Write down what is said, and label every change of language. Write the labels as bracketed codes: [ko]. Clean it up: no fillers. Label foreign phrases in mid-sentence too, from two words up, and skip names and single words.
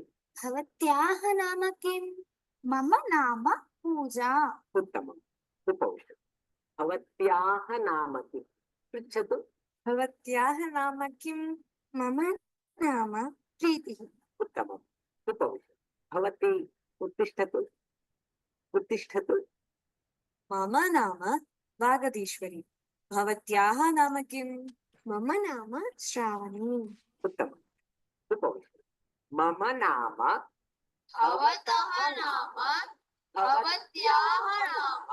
[sa] భవత్యాః నామ కిం? మమ నామ పూజా. ఉత్తమం. ఉపవిశతు. భవత్యాః నామ కిం? పృచ్చతు. భవత్యాః నామ కిం? మమ నామ ప్రీతిః. ఉత్తమం. उपविशतु भवती उत्तिष्ठतु उत्तिष्ठतु मम नाम वागदीश्वरी भवत्याः नाम किम्? मम नाम श्रावणी उत्तमम् उपविशतु मम नाम भवतः नाम भवत्याः नाम